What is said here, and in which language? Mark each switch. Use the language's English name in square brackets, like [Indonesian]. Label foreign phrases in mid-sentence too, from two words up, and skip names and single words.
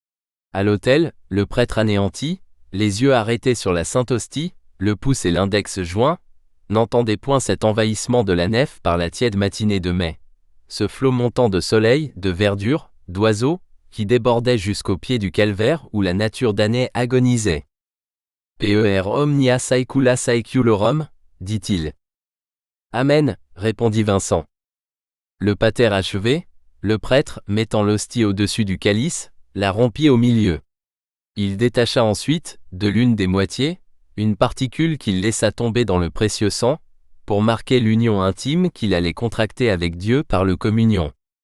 [French] À l'autel, le prêtre anéanti, les yeux arrêtés sur la Sainte Hostie, le pouce et l'index joints, n'entendait point cet envahissement de la nef par la tiède matinée de mai. Ce flot montant de soleil, de verdure, d'oiseaux, qui débordait jusqu'au pied du calvaire où la nature damnée agonisait. [Latin] « Per omnia saecula saeculorum » dit-il. [French] « Amen » répondit Vincent. Le pater achevé, le prêtre, mettant l'hostie au-dessus du calice, la rompit au milieu. Il détacha ensuite, de l'une des moitiés, une particule qu'il laissa tomber dans le précieux sang, pour marquer l'union intime qu'il allait contracter avec Dieu par le communion.